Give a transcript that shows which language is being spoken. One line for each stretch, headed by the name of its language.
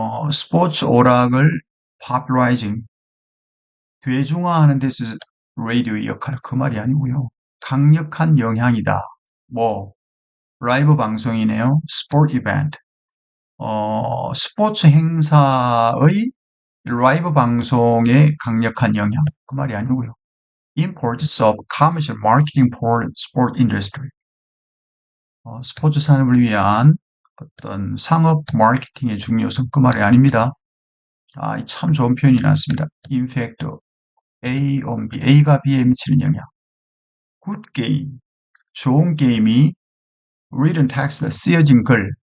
Korean: 스포츠 오락을 popularizing. 대중화하는 데서 라디오의 역할. 그 말이 아니고요. 강력한 영향이다. 뭐, 라이브 방송이네요. 스포츠 이벤트. 스포츠 행사의 라이브 방송의 강력한 영향. 그 말이 아니고요.
English: Importance of commercial marketing for sport industry.
Korean: 스포츠 산업을 위한 어떤 상업 마케팅의 중요성. 그 말이 아닙니다. 참 좋은 표현이 나왔습니다.
English: In fact, A on B.
Korean: A가 B에 미치는 영향.
English: Good game.
Korean: 좋은 게임이
English: written text,
Korean: 쓰여진 글.